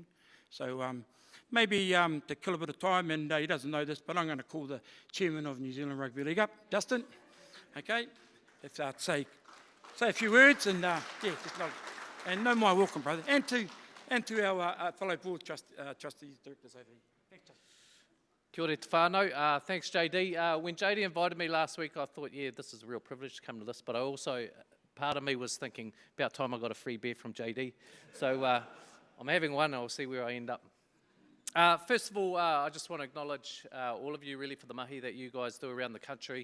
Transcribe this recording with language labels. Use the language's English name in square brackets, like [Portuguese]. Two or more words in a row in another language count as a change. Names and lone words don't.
[English] So maybe to kill a bit of time, and he doesn't know this, but I'm going to call the chairman of New Zealand Rugby League up, Justin. Okay, let's say a few words, and just nod. And no more welcome, brother, and to our fellow board trustees, directors over here. Thanks, Justin. [Māori] Kia ora te whānau. [English] Thanks, JD. When JD invited me last week, I thought, this is a real privilege to come to this, but I also, part of me was thinking, about time I got a free beer from JD. So I'm having one, I'll see where I end up. First of all, I just want to acknowledge all of you really for the mahi that you guys do around the country.